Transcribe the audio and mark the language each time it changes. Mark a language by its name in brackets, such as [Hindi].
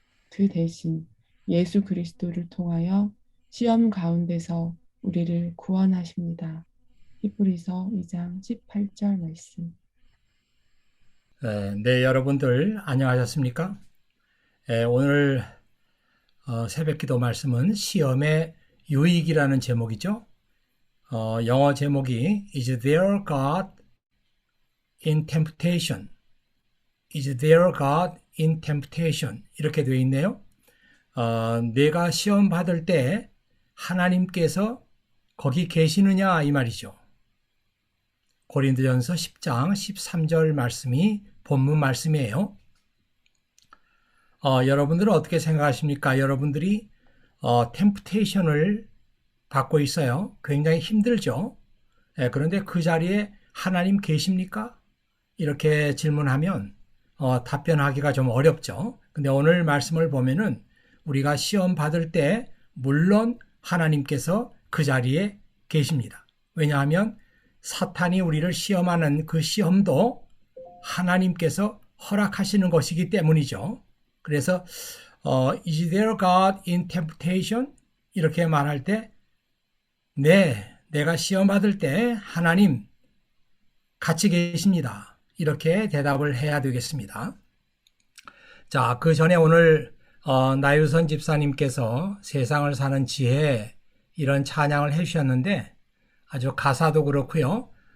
[Korean] 그 대신 예수 그리스도를 통하여 시험 가운데서 우리를 구원하십니다. 히브리서 2장 18절 말씀. 네, 여러분들 안녕하셨습니까? 오늘 새벽 기도 말씀은 시험의 유익이라는 제목이죠. 영어 제목이 [English] Is there God in temptation? Is there God in temptation? [Korean] 이렇게 되어 있네요. 내가 시험 받을 때 하나님께서 거기 계시느냐 이 말이죠. 고린도전서 10장 13절 말씀이 본문 말씀이에요. 여러분들은 어떻게 생각하십니까? 여러분들이 템프테이션을 받고 있어요. 굉장히 힘들죠. 그런데 그 자리에 하나님 계십니까? 이렇게 질문하면 답변하기가 좀 어렵죠. 근데 오늘 말씀을 보면은 우리가 시험 받을 때 물론 하나님께서 그 자리에 계십니다. 왜냐하면 사탄이 우리를 시험하는 그 시험도 하나님께서 허락하시는 것이기 때문이죠. 그래서 [English] Is there God in temptation? [Korean] 이렇게 말할 때 네, 내가 시험 받을 때 하나님 같이 계십니다. 이렇게 대답을 해야 되겠습니다. 자, 그 전에 오늘 나유선 집사님께서 세상을 사는 지혜 이런 찬양을 해주셨는데 아주 가사도 그렇고요.